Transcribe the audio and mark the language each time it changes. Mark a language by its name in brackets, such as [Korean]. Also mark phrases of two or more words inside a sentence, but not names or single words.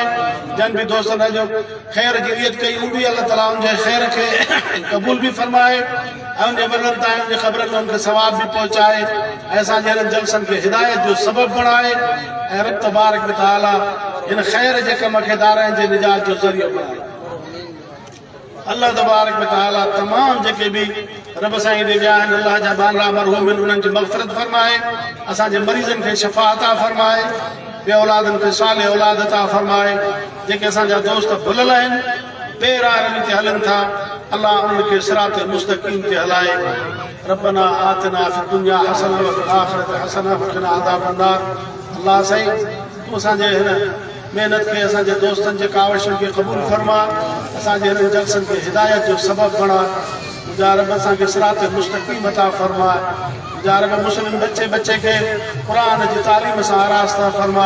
[Sindhi] जन बि दोस्तनि जो ख़ैर जी नियत कई उन बि अल्लाह ताला उनजे ख़ैर खे क़बूल बि फरमाए ऐं उनजे वॾनि ताईं उनजे ख़बरनि में उनखे सवाब बि पहुचाए ऐं असांजे हिननि जलसनि खे हिदायत जो सबबु बणाए ऐं रब तबारक व तआला हिन ख़ैर जे कम खे दारनि जे निजात जो ज़रियो बणाए। अल्लाह तबारक व तआला तमामु जेके बि रब साईं ॾे विया आहिनि अल्लाह जा बानरा मरहूम आहिनि उन्हनि जी मग़फ़िरत फरमाए। असांजे मरीज़नि खे शफ़ा अता फरमाए, ॿे औलादनि खे साले औलाद अता फरमाए। जेके असांजा दोस्त भुलियल आहिनि, बेराह रवी ते हलनि था, अल्लाह उनखे सिरात मुस्तक़ीम ते हलाए। [Arabic] ربنا آتنا في الدنيا حسنة وفي الآخرة حسنة وقنا عذاب النار. [Sindhi] अल्लाह साईं तूं असांजे हिन महिनत खे, असांजे दोस्तनि जे कावशनि खे क़बूल फरमा, असांजे हिन जलसनि खे हिदायत जो सबबु बणा। मुंहिंजा रब असांखे सिरात मुस्तक़ीम अता फरमाए। मुंहिंजा रब मुस्लिम बचे बचे खे क़ुरान जी तालीम सां आरास्ता फरमाए।